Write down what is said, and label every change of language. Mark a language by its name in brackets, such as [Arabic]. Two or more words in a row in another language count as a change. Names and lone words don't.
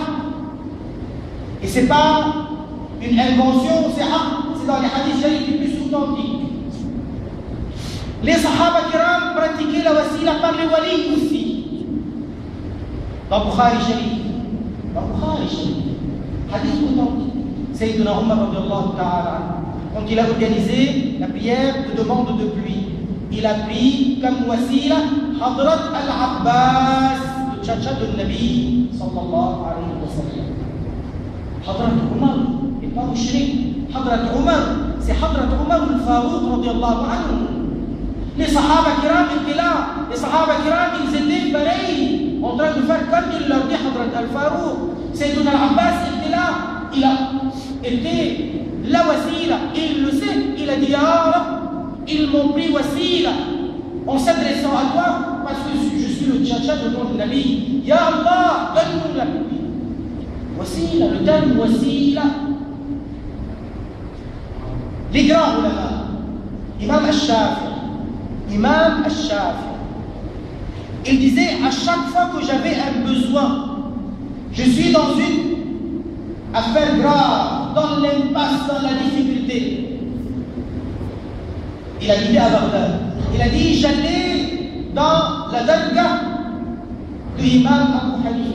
[French] Et c'est pas une invention, c'est haq. C'est dans les hadiths sharifs les plus authentiques. Les [Arabic] صحابة كرام [French] pratiquaient la wasila par les walis aussi. Dans Bukhari Sharif. Dans Bukhari Sharif. Hadith authentique. [Arabic] سيدنا عمر رضي الله تعالى. [French] Quand il a organisé la prière de demande de pluie, il a pris comme wasila Hadrat al-Abbas, le tchatcha de Nabi [Arabic] صلى الله عليه وسلم. [French] Hadrat Umar, et pas mushrik. Hadrat Umar, c'est Hadrat Umar al-Farouq [Arabic] رضي الله عنه. [French] Les [Arabic] صحابة كرام [French] étaient là. Les [Arabic] صحابة كرام, [French] ils étaient pareils, en train de faire comme il leur dit Hadrat al-Farouq. Sayyidina al-Abbas était là. Il a été la wasila. Il le sait. Il a dit [Arabic] يا رب, [French] ils m'ont pris wasila en s'adressant à toi parce que je suis le tchatcha de ton Nabi. [Arabic] يا الله, [French] donne-nous la pluie. Wasila, le terme wasila. Les grands ulama, Imam al-Shafi, il disait à chaque fois que j'avais un besoin, je suis dans une affaire grave, dans l'impasse, dans la difficulté. Il a dit à Bagdad, il a dit j'allais dans la dargah de Imam Abu Hanifa.